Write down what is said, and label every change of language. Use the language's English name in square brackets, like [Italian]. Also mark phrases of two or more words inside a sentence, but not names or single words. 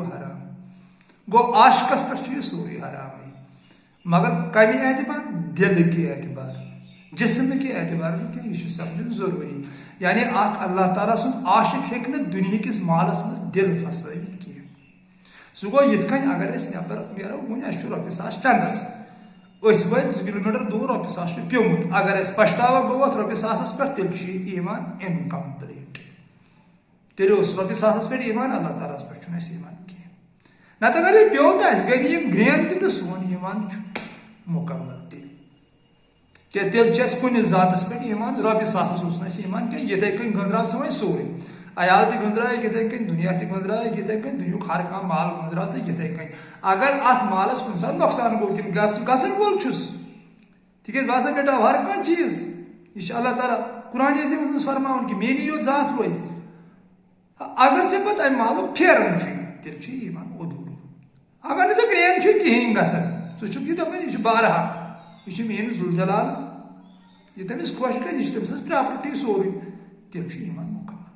[Kashmiri] حرام گوٚو عاشقس پٮ۪ٹھ چھُ یہِ سورُے حرامٕے مگر کمہِ اعتبار دلٕکہِ اعتبار جسمٕکہِ اعتبار نہٕ کینٛہہ یہِ چھُ سمجھُن ضروٗری یعنی اکھ اللہ تعالیٰ سُنٛد عاشق ہیٚکہِ نہٕ دُنہِکِس مالس منٛز دل پھسٲوِتھ کینٛہہ سُہ گوٚو یِتھ کٔنۍ اگر أسۍ نٮ۪بر نیرو وُنہِ اسہِ چھُ رۄپیہِ ساس ٹنٛگس أسۍ وٲتۍ 2 کِلوٗمیٖٹر دوٗر رۄپیہِ ساس چھُ پیوٚمُت اگر اسہِ پشتاوا گوٚو اتھ رۄپیہِ ساسس پٮ۪ٹھ تیٚلہِ چھُ یہِ ایٖمان اِنکمپلیٖٹ تیل رۄپیہِ ساسس پہ ایمان اللہ تعالیٰ پہ ایمان کی نت اگر یہ پیو تو اس گئی گرین تہ سون ایمان مکمل تیل تیل کن ذاتس پہ ایمان رۄپیہِ ساسس اوس نہٕ ایمان کی یتھے کن گنزراو سہ وۄنۍ سورُے عیال تہ گنزرائے یتھے کن دنیا تہ گنزرائے یتھے کن دنیاک ہر کانٛہہ مال گنزراو ژٕ یتھے کن اگر اتھ مالس کُنہِ ساتہٕ نۄقصان گوٚو کِنہٕ گژھن وول چھُس تِکیٛازِ بہٕ ہسا مٹاو ہر کانٛہہ چیٖز یہ چھُ اللہ تعالیٰ قرآن عظیٖمس منٛز فرماوان کہ میٲنی یوت ذات روزِ اگر ژےٚ پتہٕ امہِ مالُک پھیران چھُے تیٚلہِ چھُ ایمان ادھوٗر اگر نہٕ ژےٚ گرین چھُے کہیٖنۍ گژھان ژٕ چھُکھ یہِ دپان یہِ چھُ بارحق یہ میٲنِس ذوالجلال یہ تٔمِس خۄش گژھِ یہِ چھِ تٔمۍ سٕنٛز پراپرٹی سورُے تیٚلہِ چھُ ایمان مکمل